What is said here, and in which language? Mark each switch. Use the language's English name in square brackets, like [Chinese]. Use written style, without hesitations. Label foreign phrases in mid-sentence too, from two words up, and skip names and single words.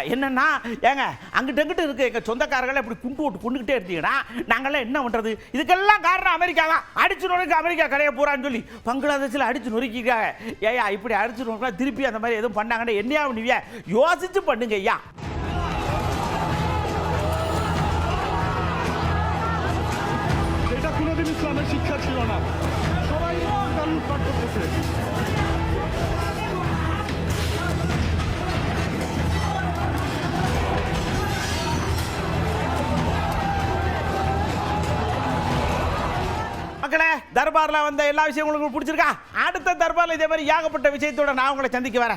[Tamil] என்னன்னா, ஏங்க அங்கிட்ட அங்கிட்ட இருக்க எங்க சொந்தக்காரர்களை இப்படி குண்டு விட்டு கொண்டுகிட்டே இருந்தீங்கன்னா நாங்கெல்லாம் என்ன பண்றது? இதுக்கெல்லாம் காரணம் அமெரிக்கா தான். அடிச்சு நொறுக்க அமெரிக்கா கரையை போறான்னு சொல்லி பங்களாதேஷில் அடிச்சு நொறுக்கிக்காங்க. ஏயா இப்படி அடிச்சு நொறுக்கா திருப்பி அந்த மாதிரி எதுவும் பண்ணாங்கன்னா என்னையா பண்ணுவியா? யோசிச்சு பண்ணுங்க ஐயா. [Bangla] এটা কোনোদিন ইসলামের শিক্ষা ছিল না, সবাই কারণ পাঠ করতেছে। [Tamil] மக்களே, தர்பார்ல வந்த எல்லா விஷயங்களும் உங்களுக்கு பிடிச்சிருக்கா? அடுத்த தர்பார்ல இதே மாதிரி ஏகப்பட்ட விஷயத்தோட நான் உங்களை சந்திக்க வரேன்.